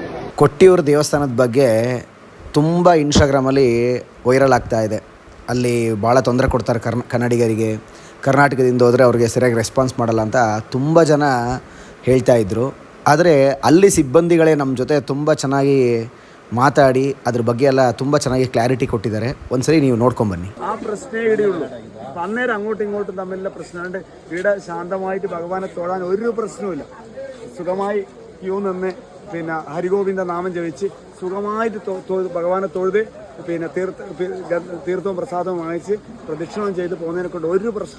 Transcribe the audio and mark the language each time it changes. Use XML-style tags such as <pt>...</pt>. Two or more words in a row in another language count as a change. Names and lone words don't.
<kn>ಕೊಟ್ಟಿಯೂರು ದೇವಸ್ಥಾನದ ಬಗ್ಗೆ ತುಂಬ ಇನ್ಸ್ಟಾಗ್ರಾಮಲ್ಲಿ ವೈರಲ್ ಆಗ್ತಾ ಇದೆ. ಅಲ್ಲಿ ಭಾಳ ತೊಂದರೆ ಕೊಡ್ತಾರೆ ಕನ್ನಡಿಗರಿಗೆ. ಕರ್ನಾಟಕದಿಂದ ಹೋದರೆ ಅವ್ರಿಗೆ ಸರಿಯಾಗಿ ರೆಸ್ಪಾನ್ಸ್ ಮಾಡಲ್ಲ ಅಂತ ತುಂಬ ಜನ ಹೇಳ್ತಾ ಇದ್ದರು. ಆದರೆ ಅಲ್ಲಿ ಸಿಬ್ಬಂದಿಗಳೇ ನಮ್ಮ ಜೊತೆ ತುಂಬ ಚೆನ್ನಾಗಿ ಮಾತಾಡಿ ಅದ್ರ ಬಗ್ಗೆ ಎಲ್ಲ ತುಂಬ ಚೆನ್ನಾಗಿ ಕ್ಲಾರಿಟಿ ಕೊಟ್ಟಿದ್ದಾರೆ. ಒಂದ್ಸರಿ ನೀವು നോಡ್ಕೊಂബನ್ನಿ.</kn> <ml>ആ പ്രശ്നമേ ഇവിടെയുള്ളൂ. അപ്പം അന്നേരം അങ്ങോട്ടും ഇങ്ങോട്ടും തമ്മിലുള്ള പ്രശ്നമുണ്ട്. ഇവിടെ ശാന്തമായിട്ട് ഭഗവാനെ തൊഴാൻ ഒരു പ്രശ്നവുമില്ല. സുഖമായി ക്യൂ നിന്ന് പിന്നെ ഹരിഗോവിന്ദ നാമം ജപിച്ച് സുഖമായിട്ട് ഭഗവാനെ തൊഴുത് പിന്നെ തീർത്ഥവും പ്രസാദവും വാങ്ങിച്ച് പ്രദക്ഷിണം ചെയ്ത് പോകുന്നതിനെ കൊണ്ട് ഒരു പ്രശ്നം.</ml>